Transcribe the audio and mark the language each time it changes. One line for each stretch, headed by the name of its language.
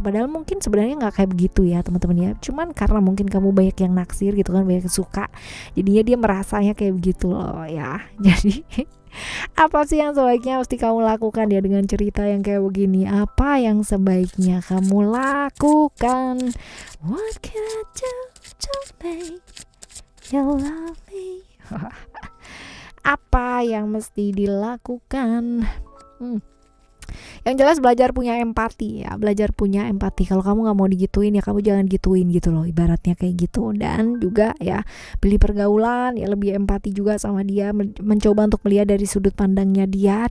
Indonesian: Padahal mungkin sebenarnya nggak kayak begitu ya, teman-teman ya. Cuman karena mungkin kamu banyak yang naksir gitu kan, banyak yang suka, jadinya dia merasanya kayak begitu loh ya. Jadi apa sih yang sebaiknya mesti kamu lakukan ya dengan cerita yang kayak begini? Apa yang sebaiknya kamu lakukan?
English: What can I do to make you love me?
Indonesian: Apa yang mesti dilakukan? Yang jelas belajar punya empati ya, belajar punya empati. Kalau kamu nggak mau digituin ya kamu jangan gituin gitu loh, ibaratnya kayak gitu. Dan juga ya pilih pergaulan ya, lebih empati juga sama dia, mencoba untuk melihat dari sudut pandangnya dia.